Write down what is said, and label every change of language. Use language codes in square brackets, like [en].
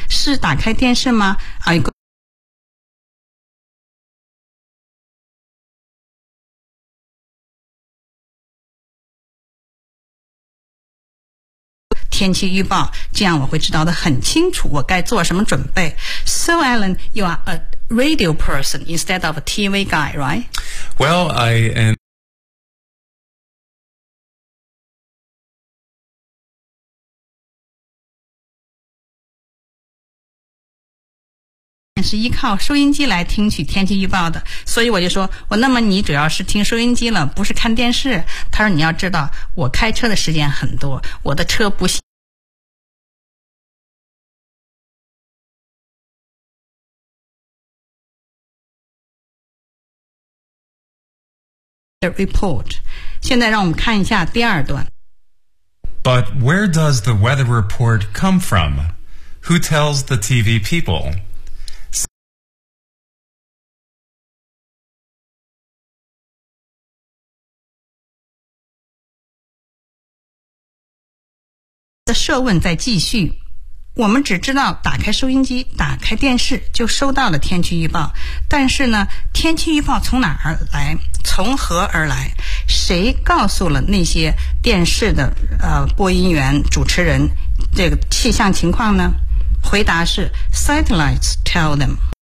[zh] 是打开电视吗？天气预报，这样我会知道的很清楚，我该做什么准备。 [en] So Alan, you are a radio person instead of a TV guy, right? Well, I am. [zh] 是依靠收音机来听取天气预报的，所以我就说，我那么你主要是听收音机了，不是看电视。他说你要知道，我开车的时间很多，我的车不行。 [en] The report. [zh] 现在让我们看一下第二段。 [en] But where does the weather report come from? Who tells the TV people? [zh] 的设问在继续，我们只知道打开收音机打开电视就收到了天气预报，但是呢，天气预报从哪儿来，从何而来，谁告诉了那些电视的播音员主持人这个气象情况呢？回答是 [en] satellites tell them。